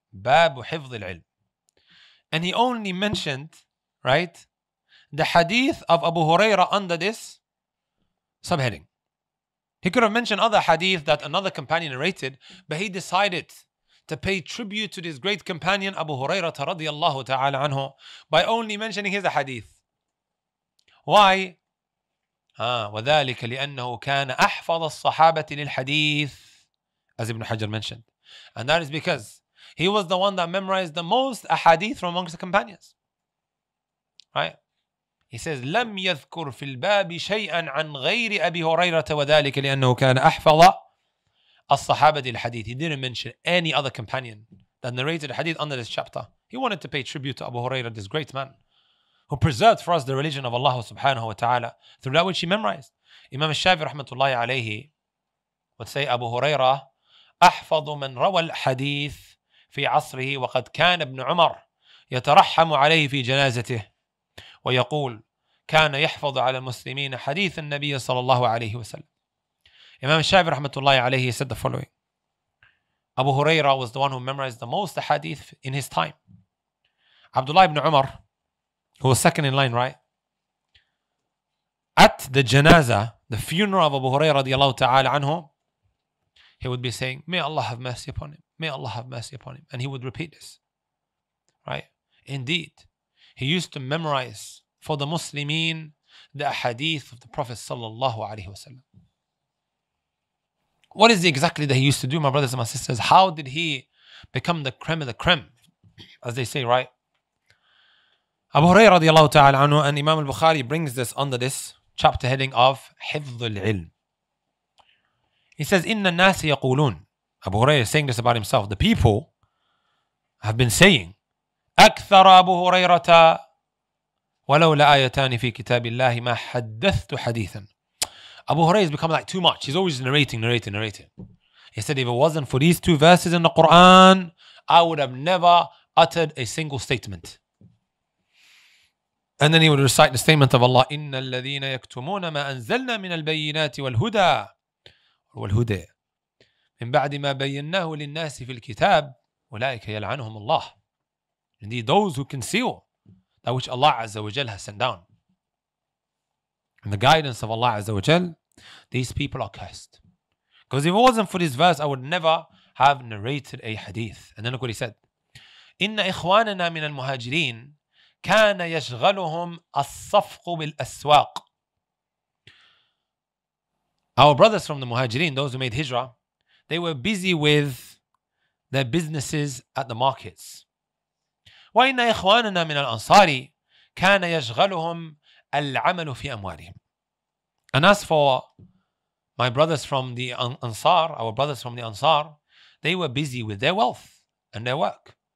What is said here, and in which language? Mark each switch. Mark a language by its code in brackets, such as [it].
[en] Bab Hifz al-Ilm. And he only mentioned, right, the hadith of Abu Hurairah under this subheading. He could have mentioned other hadith that another companion narrated, but he decided to pay tribute to this great companion Abu Hurairah radiyallahu ta'ala anhu by only mentioning his hadith. Why? [ar] وذلك لأنه كان أحفظ الصحابة للحديث, [en] as Ibn Hajar mentioned. And that is because he was the one that memorized the most ahadith from amongst the companions. Right? He says, [ar] لم يذكر في الباب شيئا عن غير أبي هريرة وذلك لأنه كان أحفظ الصحابة الحديث. [en] He didn't mention any other companion that narrated the hadith under this chapter. He wanted to pay tribute to Abu Hurairah, this great man who preserved for us the religion of Allah subhanahu wa ta'ala through that which he memorized. Imam al-Shafi'i rahmatullahi alayhi would say, Abu Hurairah [ar] أحفظ من روى الحديث في عصره وقد كان ابن عمر يترحم عليه في جنازته ويقول كان يحفظ على المسلمين حديث النبي صلى الله عليه وسلم. [en] Imam Shafi rahmatullahi alayhi said the following: Abu Huraira was the one who memorized the most hadith in his time. Abdullah ibn Umar, who was second in line, right? At the janazah, the funeral of Abu Huraira radiallahu ta'ala anhu, he would be saying, may Allah have mercy upon him, may Allah have mercy upon him. And he would repeat this, right? Indeed, he used to memorize for the Muslimin the hadith of the Prophet sallallahu alaihi wasallam. What is exactly that he used to do, my brothers and my sisters? How did he become the creme of the creme, as they say, right? Abu Hurairah radiallahu ta'ala anhu, and Imam al-Bukhari brings this under this chapter heading of حفظ العلم. He says, [ar] إن الناس يقولون. Abu Hurairah is saying this about himself. The people have been saying, أكثر أبو هريرة ولولا آيتان في كتاب الله ما حدثت حديثا. [en] Abu Hurairah has become like too much. He's always narrating. He said, if it wasn't for these two verses in the Quran, I would have never uttered a single statement. And then he would recite the statement of Allah, [ar] إِنَّ الَّذِينَ يَكْتُمُونَ مَا أَنزَلْنَا مِنَ الْبَيِّنَاتِ وَالْهُدَى من بعد ما بيناه للناس في الكتاب أولئك يلعنهم الله. [en] Indeed, those who conceal that which Allah Azza wa Jal has sent down and the guidance of Allah Azza wa Jal, these people are cursed. Because if it wasn't for this verse, I would never have narrated a hadith. And then look what he said. [ar] إن إخواننا من المهاجرين كان يشغلهم الصفق بالأسواق. [en] Our brothers from the Muhajirin, those who made hijrah, they were busy with their businesses at the markets. [ar] وإن إخواننا من الأنصار كان يشغلهم العمل في أموالهم. [en] And as for my brothers from the Ansar, our brothers from the Ansar, they were busy with their wealth and their work.